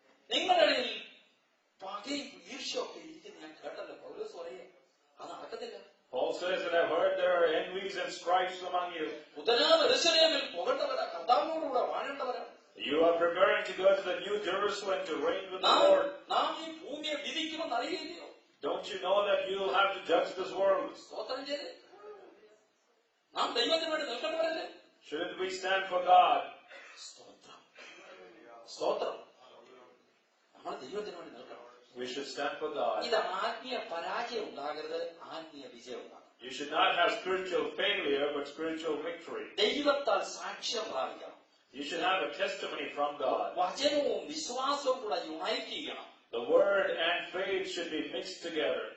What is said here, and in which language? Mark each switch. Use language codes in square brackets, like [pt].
[ml] നിങ്ങളുടെ ഇടയിൽ പകയും ഈർഷ്യൊക്കെ ഇരിക്കുന്ന ഞാൻ കേട്ടല്ലോ. പൗലോസ് പറയേ അത് നടക്കത്തില്ല. [en] Paul says that I've heard there are envies and strifes among you. [ml] യെരൂശലേമിൽ പോകേണ്ടവരാ, കർത്താവിനോടുകൂടെ വാഴേണ്ടവരാ. [en] You are preparing to go to the New Jerusalem to reign with the Lord. [ml] നാം ഈ ഭൂമിയെ വിധിക്കുമെന്ന് അറിയില്ലയോ? [en] Don't you know that you will have to judge this world? [ml] സ്തോത്രം ചെയ്ത് നാം ദൈവത്തിന് വേണ്ടി നിൽക്കേണ്ടവരല്ലേ? [en] Shouldn't we stand for God? [ml] സ്തോത്രം. നമ്മൾ ദൈവത്തിന് വേണ്ടി നിൽക്കണം. [en] We should stand for God. [ml] ഇത് ആത്മീയ പരാജയം ഉണ്ടാകരുത്, ആത്മീയ വിജയം ഉണ്ടാകണം. [en] You should not have spiritual failure, but spiritual victory. [ml] ദൈവത്താൽ സാക്ഷ്യം പ്രാപിക്കണം. [en] You should have a testimony from God. [ml] വചനവും വിശ്വാസവും കൂടെ യുണൈറ്റ് ചെയ്യണം. [en] The word and faith should be mixed together.